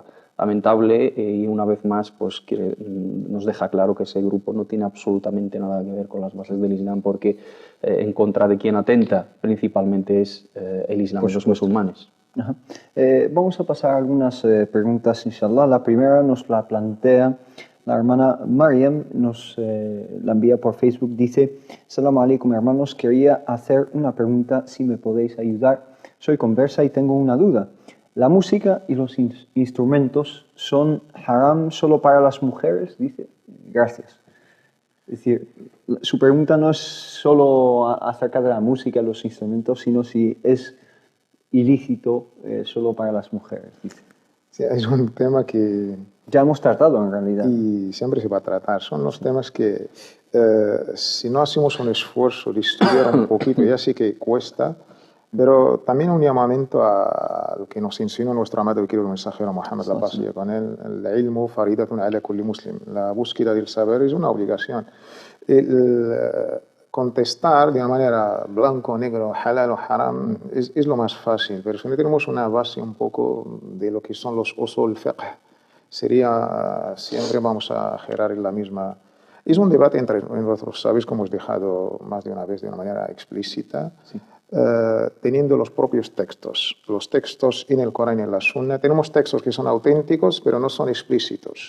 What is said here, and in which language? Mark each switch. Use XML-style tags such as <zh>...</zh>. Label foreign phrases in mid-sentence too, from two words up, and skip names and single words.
<es>Lamentable, y una vez más pues nos deja claro que ese grupo no tiene absolutamente nada que ver con las bases del Islam, porque en contra de quien atenta principalmente es el Islam y los musulmanes. Vamos a pasar a algunas preguntas, inshallah. La primera nos la plantea la hermana Mariam, la envía por Facebook, dice:</es> <ar>سلام عليكم</ar> <es>hermanos, quería hacer una pregunta, si me podéis ayudar. Soy conversa y tengo una duda. ¿La música y los instrumentos son haram solo para las mujeres? Dice, gracias. Es decir, su pregunta no es solo acerca de la música y los instrumentos, sino si es ilícito solo para las mujeres, dice. Sí, es un tema que ya hemos tratado en realidad. Y siempre se va a tratar. Son los temas que si no hacemos un esfuerzo de estudiar un poquito, ya sí que cuesta, pero también un llamamiento a lo que nos enseñó nuestro amado y querido mensajero Muhammad, la paz sea con él: el</es> <ar>علم فريضة على كل مسلم.</ar> <es>La búsqueda del saber es una obligación. Contestar de una manera blanco o negro, halal o haram, es lo más fácil, pero si no tenemos una base un poco de lo que son los</es> <ar>أصول فقه,</ar> <es>siempre vamos a girar en la misma. Es un debate entre nosotros, sabéis, como os he dejado más de una vez de una manera explícita, sí. Teniendo los propios textos. Los textos en el Corán y en la Sunna. Tenemos textos que son auténticos, pero no son explícitos.</es>